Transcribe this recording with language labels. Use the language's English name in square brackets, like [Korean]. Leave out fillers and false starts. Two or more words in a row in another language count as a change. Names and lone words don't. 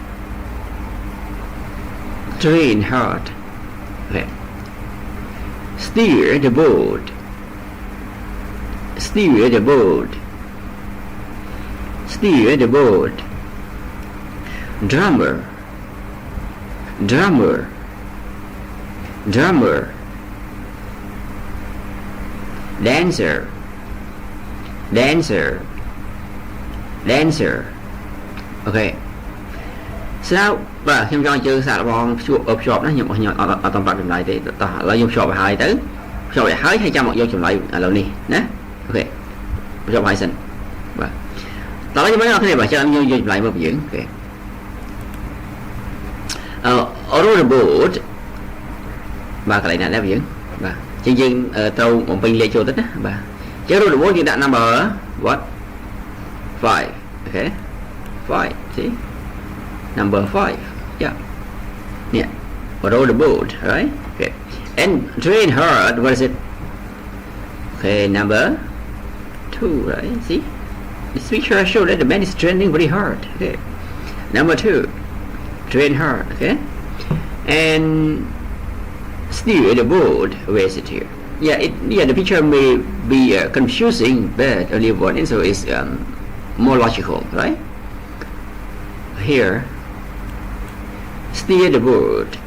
[English] train hard okay steer the boat steer the boat steer the boat drummer drummer drummer dancer dancer dancer okay [Khmer] ស្រាប់បាទខ្ញុំចង់ជើសាកល្បងភ្ជាប់ណាខ្ញុំអត់តំបាក់ចម្លើយទេតោះឥឡូវខ្ញុំភ្ជាប់ឲ្យហើយទៅភ្ជាប់ឲ្យហើយចាំមកយកចម្លើយឥឡូវនេះណាអូខេភ្ជាប់ឲ្យសិនបាទតោះខ្ញុំមើលអ្នកគ្នាបាទចាំខ្ញុំយកចម្លើយមកពីយើងអូខេ [English] row the boat [Khmer] បាទកន្លែងណាដែរពីយើងបាទជាងយើងត្រូវបំពេញលេខចូលទៅណាបាទចឹង [English] row the boat [Khmer] យើងដាក់ [English] number what 5 okay 5 see number 5 yeah yeah row the boat right okay and train hard what is it okay number 2 right see this picture shows that the man is training very hard okay number 2 train hard okay and steer the boat where is it here yeah the picture may be confusing but only one and so it's more logical right here steer the boat